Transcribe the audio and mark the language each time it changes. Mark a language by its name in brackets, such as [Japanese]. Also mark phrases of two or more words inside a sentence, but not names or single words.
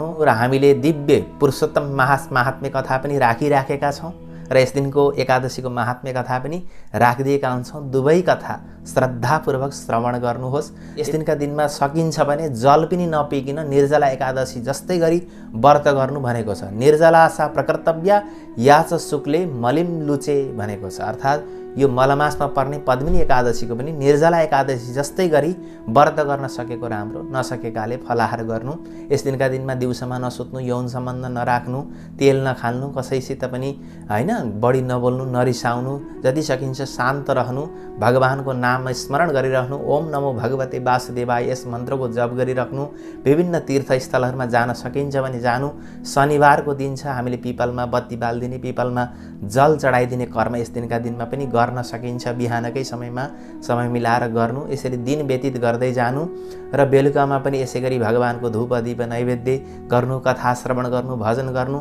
[Nepali] र हामीले दिव्य पुरुषोत्तम महात्म्य कथा पनि राखिराखेका छौँ र यस दिनको एकादशीको महात्म्य कथा पनि राखिदिएका हुन्छौँ। दुवै कथा श्रद्धापूर्वक श्रवण गर्नुहोस्। यस दिनका दिनमा सकिन्छ भने जल पनि नपिकिन निर्जला एकादशी जस्तै गरी व्रत गर्नु भनेको छ। [Sanskrit] निर्जला सा प्रकर्तव्य या च शुक्ले मलिम लुचे [Nepali] भनेको छ। अर्थात् यो मलमासमा पर्ने पद्मिनी एकादशीको पनि निर्जला एकादशी जस्तै गरी व्रत गर्न सकेको राम्रो, नसकेकाले फलाहार गर्नु। यस दिनका दिनमा दिउँसोमा नसुत्नु, यौन सम्बन्ध नराख्नु, तेल नखाल्नु, कसैसित पनि, होइन, बढी नबोल्नु, नरिसाउनु, जति सकिन्छ शान्त रहनु, भगवानको नाम स्मरण गरिरहनु। [Sanskrit] ओम नमो भगवते वासुदेवाय [Nepali] यस मन्त्रको जप गरिराख्नु। विभिन्न तीर्थस्थलहरूमा जान सकिन्छ भने जानु। शनिबारको दिन छ, हामीले पिपलमा बत्ती बाल्दिने, पिपलमा जल चढाइदिने कर्म यस दिनका दिनमा पनि गर्न सकिन्छ। बिहानकै समयमा समय मिलाएर गर्नु। यसरी दिन व्यतीत गर्दै जानु र बेलुकामा पनि यसै गरी भगवानको धूप, दीप, नैवेद्य गर्नु, कथा श्रवण गर्नु, भजन गर्नु।